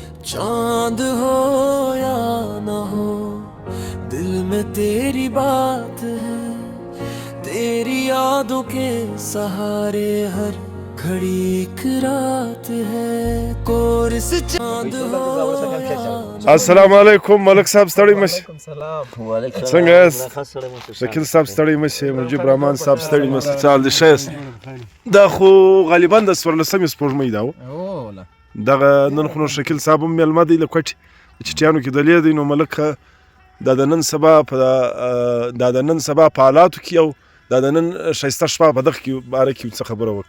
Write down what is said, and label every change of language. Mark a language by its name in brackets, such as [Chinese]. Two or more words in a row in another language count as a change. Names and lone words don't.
[Hindi] चांद हो या न हो दिल में तेरी बात है, तेरी यादों के सहारे हर घड़ी एक रात है, कोर्स चांद हो या [Pashto] السلام علیکم ملک صاحب ستړی مشه څنګه یاست شکیل صاحب ستړی مشه مجيب رحمان صاحب ستړی مشه چال دي ښه یاست دا خو غالبا د 14مې سپوږمۍ دا و دغه نن خو نو شکیل صاحب هم میلمه دی له کوټې چټیانو کې دلې دی نو ملک دا د نن سبا په حالاتو کې او دا د نن ښایسته شپه په دغه کې باره کې څه خبره وکړه